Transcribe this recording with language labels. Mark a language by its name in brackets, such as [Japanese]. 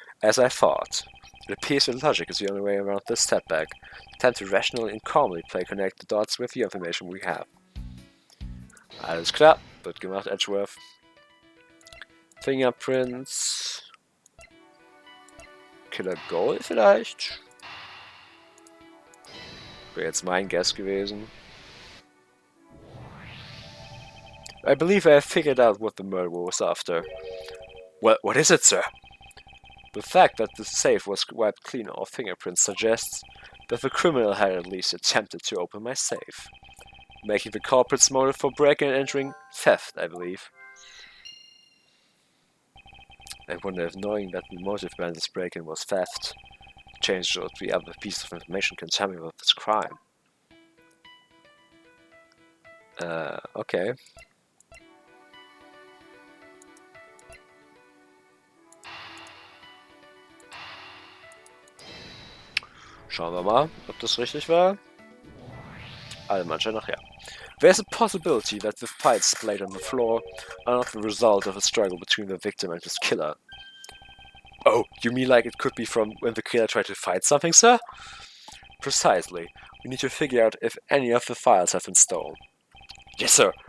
[English] As I thought, it appears that logic is the only way around this setback. Time to rationally and calmly connect the dots with the information we have. [German] Alles klar, wird gemacht, Edgeworth. Fingerprints. Killer Goal vielleicht? Wäre jetzt mein Guess gewesen. [English] I believe I have figured out what the murderer was after. What is it, sir? The fact that the safe was wiped clean of fingerprints suggests that the criminal had at least attempted to open my safe, making the culprit's motive for breaking and entering theft, I believe. I wonder if knowing that the motive behind this break-in was theft changed or the other piece of information can tell me about this crime. Okay. [German] Schauen wir mal, ob das richtig war. Allem anscheinend nach ja. [English] There's a possibility that the fights displayed on the floor are not the result of a struggle between the victim and his killer. Oh, you mean like it could be from when the killer tried to fight something, sir? Precisely. We need to figure out if any of the files have been stolen. Yes, sir.